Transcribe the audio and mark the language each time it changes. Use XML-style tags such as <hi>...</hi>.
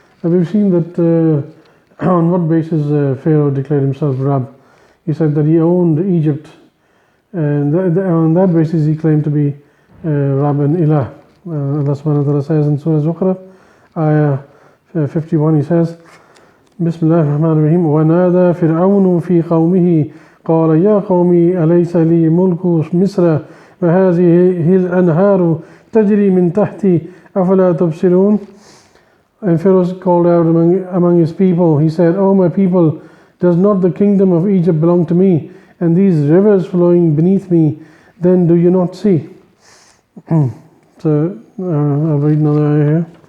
<en>We've seen that on what basis Pharaoh declared himself Rab. He said that he owned Egypt, and on that basis he claimed to be Rab and Ilah. Allah subhanahu wa ta'ala says in Surah Zukhruf, ayah 51, he says, Bismillah ar-Rahman ar-Rahim,</en> <ar>وَنَادَى فِرْعَوْنُ فِي قَوْمِهِ قَالَ يَا قَوْمِ أَلَيْسَ لِي مُلْكُ مِصْرَ وَهَذِهِ الْأَنْهَارُ تَجْرِي مِنْ تَحْتِي أَفَلَا تُبْصِرُونَ.</ar> <en>And Pharaoh called out among his people, he said, O my people, does not the kingdom of Egypt belong to me, and these rivers flowing beneath me, then do you not see? So I'll read another ayah here.</en>